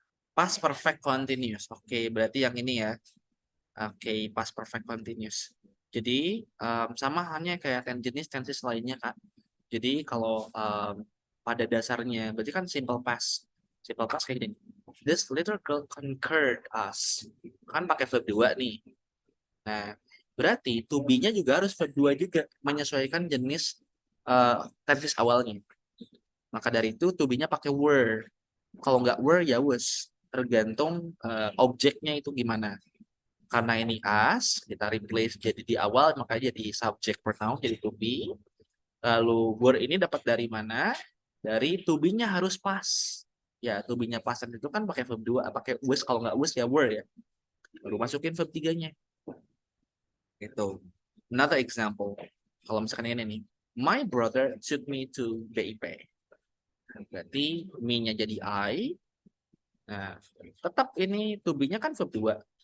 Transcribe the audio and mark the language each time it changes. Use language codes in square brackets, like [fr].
[id] Past perfect continuous. Oke, berarti yang ini ya. Oke, past perfect continuous. Jadi sama halnya kayak jenis tenses lainnya, Kak. Jadi kalau pada dasarnya berarti kan simple past. Simple past kayak gini. [en] This little girl conquered us. [id] Kan pakai verb 2 nih. Nah, berarti to be-nya juga harus verb 2 juga, menyesuaikan jenis tenses awalnya. Maka dari itu to be-nya pakai were. Kalau nggak were ya was. Tergantung objeknya itu gimana. Karena ini as, kita replace jadi di awal, makanya jadi subject pronoun, jadi to be. Lalu were ini dapat dari mana? Dari to be-nya harus pas. Ya, to be-nya pas itu kan pakai verb 2, pakai was, kalau nggak was ya were ya. Baru masukin verb 3-nya. Gitu. [en] Another example. [id] Kalau misalkan ini nih. [en] My brother took me to BIP. [id] Berarti me-nya jadi I. Nah, tetap ini to be-nya kan verb 2.